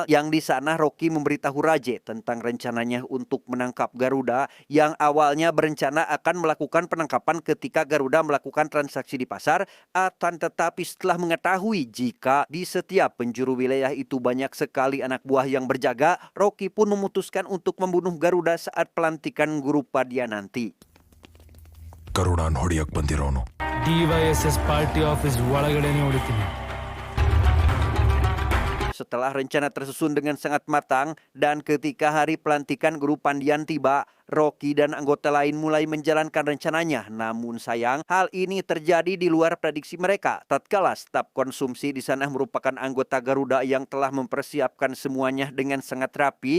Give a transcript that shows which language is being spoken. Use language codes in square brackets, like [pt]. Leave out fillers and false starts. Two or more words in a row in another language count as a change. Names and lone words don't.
[id] Yang di sana Rocky memberitahu Raja tentang rencananya untuk menangkap Garuda yang awalnya berencana akan melakukan penangkapan ketika Garuda melakukan transaksi di pasar. Akan tetapi setelah mengetahui jika di setiap penjuru wilayah itu banyak sekali anak buah yang berjaga, Rocky pun memutuskan untuk membunuh Garuda saat pelantikan Guru Padia nanti. [kn] ಕರುಣಾನ್ ಹೊಡಿಯಕ್ ಬಂದಿರೋನು. DYSS [en] party office [kn] ಒಳಗಡೆನೆ ಹೊಡಿತೀನಿ. [id] Setelah rencana tersusun dengan sangat matang dan ketika hari pelantikan Guru Pandian tiba, Rocky dan anggota lain mulai menjalankan rencananya. Namun sayang, hal ini terjadi di luar prediksi mereka. Tatkala staf konsumsi di sana merupakan anggota Garuda yang telah mempersiapkan semuanya dengan sangat rapi.